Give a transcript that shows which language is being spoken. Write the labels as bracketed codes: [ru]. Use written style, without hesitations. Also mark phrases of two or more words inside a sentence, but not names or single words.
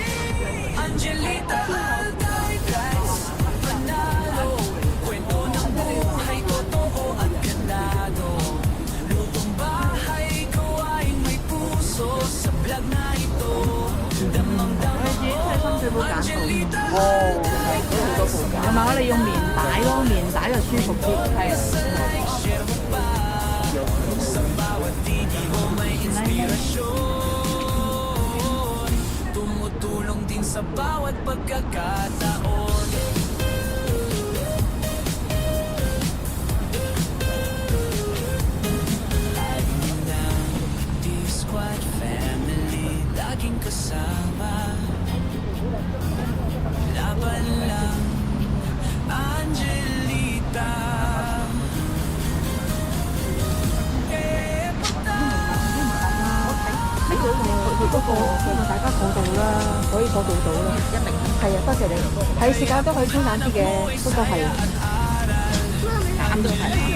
[tl] Angelita Alday Vlogs, panalo. Kwento ng buhay, totoo at ganado. Lutong bahay, gawaing may puso. Sa vlog na ito, damang-dama mo. Angelita Alday Vlogs, [yue] 係咪我哋用棉帶咯？棉帶就舒服啲，係啊。 [tl] share mo pa. Sa bawat video may inspirasyon. Tumutulong din sa bawat pagkakataon. Ay ng D-Squad family, laging kasama. Laban lang, Angelita. [yue] 佢嗰個大家坐到啦，可以坐到啦。一定係啊，多謝你。係時間都可以清淡啲嘅，不過係啱都係。